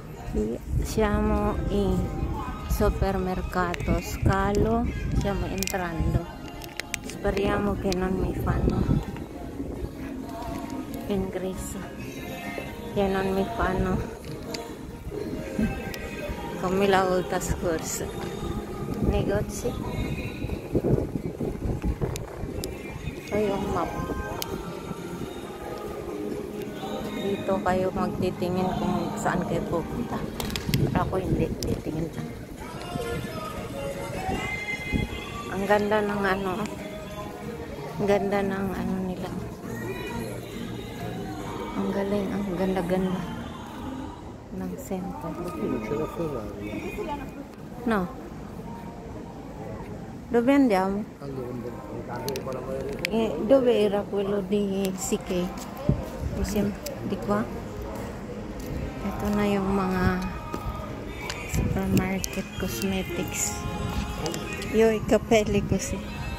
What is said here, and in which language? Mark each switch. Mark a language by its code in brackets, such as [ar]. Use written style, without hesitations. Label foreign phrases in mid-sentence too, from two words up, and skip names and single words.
[it] Siamo in supermercato Scalo, stiamo entrando, speriamo che non mi fanno ingresso, che non mi fanno come la volta scorsa. Negozi, [tl] ito yung map. Dito kayo magtitingin kung saan kayo pupunta. Pero ako hindi, titingin dyan. Ang ganda ng ano, ang ganda ng ano nila. Ang galing, ang ganda-ganda ng center. [it] No. Dove andiamo? Dove era quello di Sike? Di qua? [tl] Ito na yung mga [en] supermarket cosmetics. [it] Io i capelli così.